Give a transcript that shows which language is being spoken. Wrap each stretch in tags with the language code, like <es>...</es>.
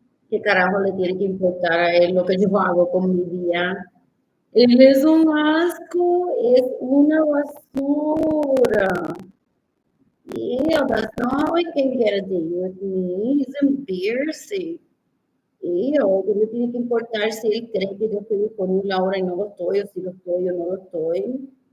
<es>¿Qué carajo le tiene que importar a él lo que yo hago con mi día? Él es un asco, es una basura.</es> <en>Ew, that's not how I can get a date with me. He's embarrassing.</en> <es>Ew, ¿qué le tiene que importar si él cree que yo estoy disponible ahora y no lo estoy, o si lo estoy o no lo estoy?</es>